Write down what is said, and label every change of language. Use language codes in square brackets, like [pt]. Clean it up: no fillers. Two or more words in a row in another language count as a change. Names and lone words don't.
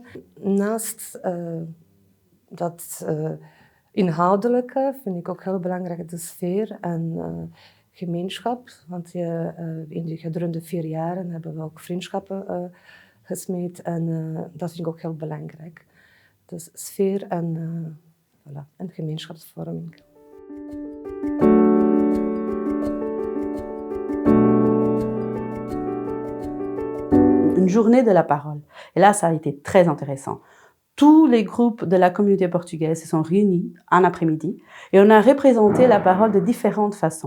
[nl] Naast dat inhoudelijke vind ik ook heel belangrijk de sfeer en gemeenschap. Want in de gedurende 4 jaren hebben we ook vriendschappen gesmeed en dat vind ik ook heel belangrijk. Dus sfeer en gemeenschapsvorming. [fr] Une journée de la parole. Et là, ça a été très intéressant. Tous les groupes de la communauté portugaise se sont réunis un après-midi et on a représenté la parole de différentes façons.